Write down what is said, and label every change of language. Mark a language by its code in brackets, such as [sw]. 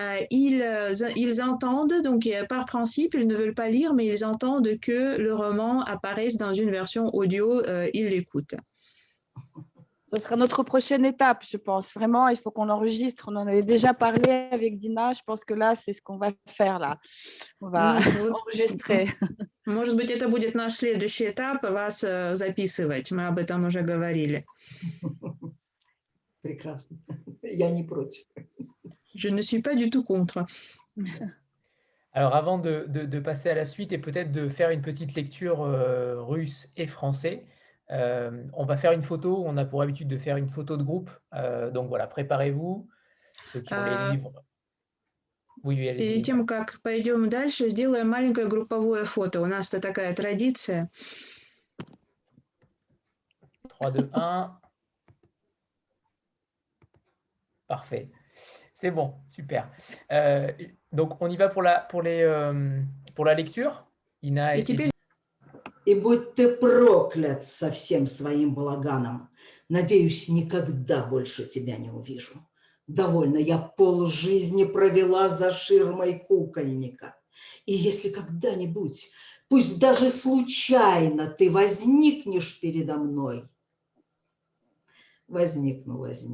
[fr] Ils entendent, donc par principe, ils ne veulent pas lire, mais ils entendent que le roman apparaisse dans une version audio, ils l'écoutent. Ce sera notre prochaine étape, je pense. Vraiment, il faut qu'on enregistre. On en avait déjà parlé avec Dina. Je pense que là, c'est ce qu'on va faire là. On va enregistrer. [ru] Может быть, это будет наш следующий этап, вас записывать. Мы об этом уже говорили. Прекрасно. Я не против. [fr] Je ne suis pas du tout contre. Alors, avant de passer à la suite et peut-être de faire une petite lecture russe et français, on va faire une photo. On a pour habitude de faire une photo de groupe. Donc voilà, préparez-vous. Ceux qui ont les livres. Oui, allez-y. [ru] Перед тем, как пойдем дальше, сделаем маленькое групповое фото. У нас это такая традиция. [fr] 3, 2, 1. Parfait. C'est bon, super. Donc, on y va pour la lecture. Ina et [ru] теперь... И будь ты проклят со всем своим балаганом. Надеюсь, никогда больше тебя не увижу. Довольно я полжизни провела за ширмой кукольника. И если когда-нибудь, пусть даже случайно, ты возникнешь передо мной. Возникну.